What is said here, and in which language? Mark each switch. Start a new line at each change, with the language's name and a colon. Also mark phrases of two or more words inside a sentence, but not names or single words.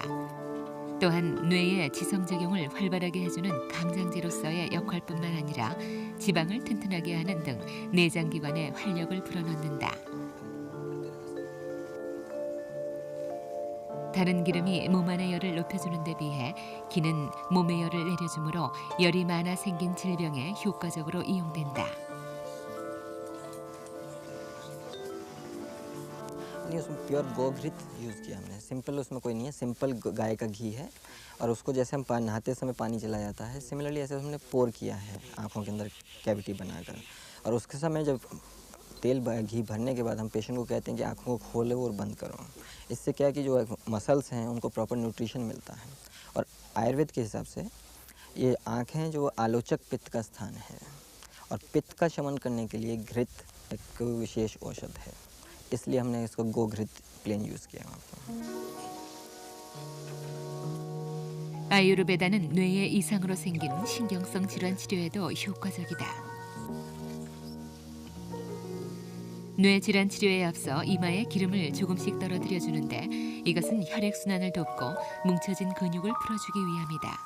Korean: 또한 뇌의 지성작용을 활발하게 해주는 강장제로서의 역할뿐만 아니라 지방을 튼튼하게 하는 등 내장기관에 활력을 불어넣는다. 다른 기름이 몸 안의 열을 높여주는 데 비해 기는 몸의 열을 내려주므로 열이 많아 생긴 질병에 효과적으로 이용된다.
Hindi: नहीं उसमें प्योर गोघृत यूज़ किया हमने सिंपल उसमें कोई नहीं है सिंपल गाय का घी है और उसको जैसे हम नहाते समय पानी चला जाता है सिमिलरली ऐसे हमने पोर किया है आँखों के अंदर कैविटी बनाकर और उसके समय जब तेल घी भरने के बाद हम पेशेंट को कहते हैं कि आँखों को खोलो और बंद करो। इससे क्या है कि जो मसल्स हैं उनको
English: proper nutrition
Hindi: मिलता है। और आयुर्वेद के हिसाब से ये आँखें जो आलोचक पित्त का स्थान है और पित्त का शमन करने के लिए घृत एक विशेष औषध है, इसलिए हमने इसको गोघृत
English: plain use
Hindi: किया वहाँ पर।
Korean: 아유르베다는 뇌의 이상으로 생긴 신경성 질환 치료에도 효과적이다. 뇌 질환 치료에 앞서 이마에 기름을 조금씩 떨어뜨려 주는데 이것은 혈액순환을 돕고 뭉쳐진 근육을 풀어주기 위함이다.